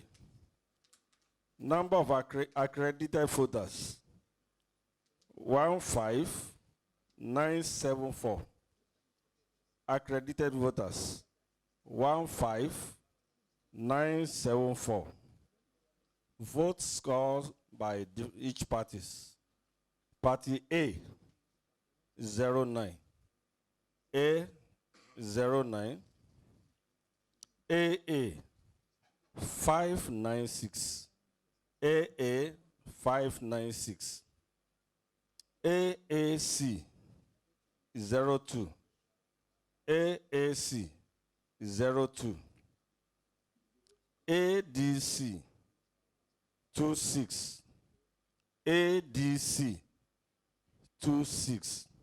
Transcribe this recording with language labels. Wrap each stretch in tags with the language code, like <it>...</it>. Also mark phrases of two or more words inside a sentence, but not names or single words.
<en>Number of accredited voters, 15974. Accredited voters, 15974. Votes scored by each parties. Party A, 09. A, 09. AA, 596. AA, 596. AAC, 02. AAC, 02. ADC, 26. ADC, 26.</en>